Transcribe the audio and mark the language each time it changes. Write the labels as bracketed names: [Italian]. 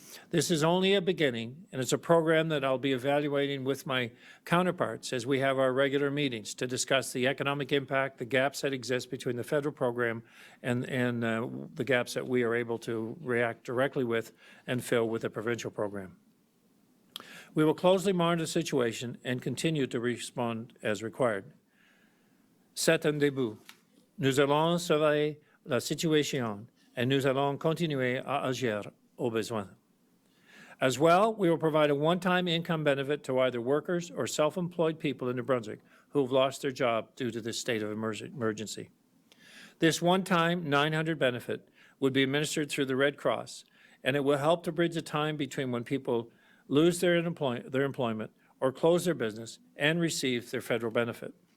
[English] This is only a beginning, and it's a program that I'll be evaluating with my counterparts as we have our regular meetings to discuss the economic impact, the gaps that exist between the federal program and the gaps that we are able to react directly with and fill with the provincial program. We will closely monitor the situation and continue to respond as required. [French] C'est un début. Nous allons surveiller la situation et nous allons continuer à agir au besoin. [English] As well, we will provide a one-time income benefit to either workers or self-employed people in New Brunswick who have lost their job due to this state of emergency. This one-time $900 benefit would be administered through the Red Cross, and it will help to bridge the time between when people lose their employment or close their business and receive their federal benefit.